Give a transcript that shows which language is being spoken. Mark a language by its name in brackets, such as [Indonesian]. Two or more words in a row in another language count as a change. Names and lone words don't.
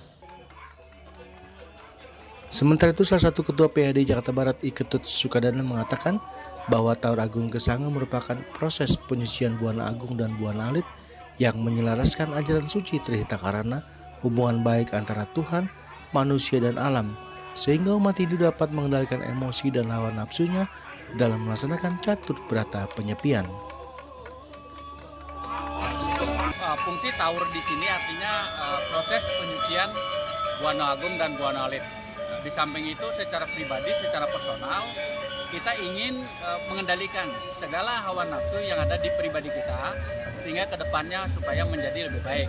[Indonesian] Sementara itu salah satu ketua PAD Jakarta Barat Iketut Sukadana mengatakan bahwa Tawur Agung Kesange merupakan proses penyucian Buana Agung dan Buana Alit yang menyelaraskan ajaran suci Trihita Karana, hubungan baik antara Tuhan, manusia, dan alam, sehingga umat Hindu dapat mengendalikan emosi dan hawa nafsunya dalam melaksanakan catur berata penyepian. Fungsi Tawur di sini artinya proses penyucian Buana Agung dan Buana Alit. Di samping itu secara pribadi, secara personal, kita ingin mengendalikan segala hawa nafsu yang ada di pribadi kita sehingga kedepannya supaya menjadi lebih baik.